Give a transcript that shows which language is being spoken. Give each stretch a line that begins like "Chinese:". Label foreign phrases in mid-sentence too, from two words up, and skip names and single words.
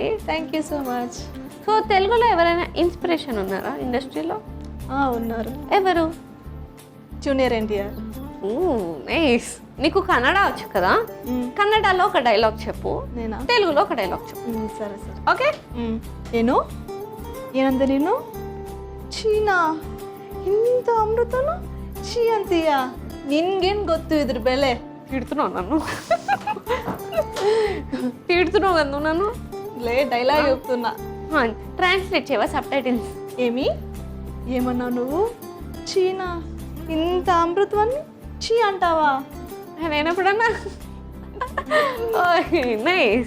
English: thank you so much.
Telugu: సో తెలుగులో ఎవరైనా ఇన్స్పిరేషన్ ఉన్నారా ఇండస్ట్రీలో? ఉన్నారు. ఎవరు? జూనియర్ ఎన్టీఆర్. నైస్. నీకు కన్నడ వచ్చు కదా, కన్నడలో ఒక డైలాగ్ చెప్పు, నేనా? తెలుగులో ఒక డైలాగ్ చెప్పు. సరే సరే. ఓకే.
Kannada: ಏನಂದ ನೀನು? ಚೀನಾ ಇಂಥ ಅಮೃತನು ಚೀ ಅಂತೀಯ? ನಿನ್ಗೇನು ಗೊತ್ತು ಇದ್ರ ಬೆಲೆ?
Telugu: తిడుతున్నావు నన్ను? తిడుతున్నావు కదా నన్ను? లే, డైలాగ్ చెప్తున్నా. ట్రాన్స్లేట్ చేయవా సబ్ టైటిల్స్? ఏమన్నావు నువ్వు? చీనా ఇంత అమృతమని చీ అంటావా? నేనెప్పుడన్నా? నైస్.